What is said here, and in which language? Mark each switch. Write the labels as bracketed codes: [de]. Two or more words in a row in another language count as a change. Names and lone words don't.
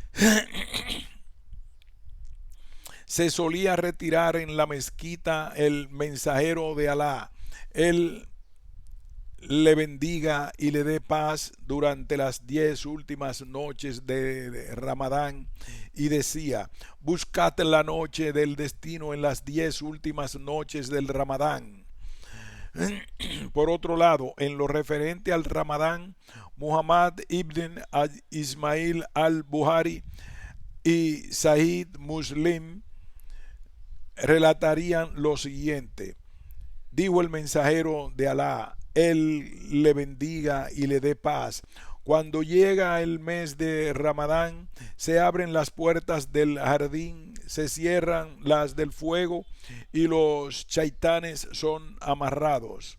[es] se solía retirar en la mezquita el mensajero de Alá, el le bendiga y le dé paz durante las 10 últimas noches de Ramadán, y decía: buscad la noche del destino en las 10 últimas noches del Ramadán. Por otro lado, en lo referente al Ramadán, Muhammad ibn Ismail al-Buhari y Sahih Muslim relatarían lo siguiente: dijo el mensajero de Alá, él le bendiga y le dé paz: cuando llega el mes de Ramadán, se abren las puertas del jardín, se cierran las del fuego y los chaitanes son amarrados.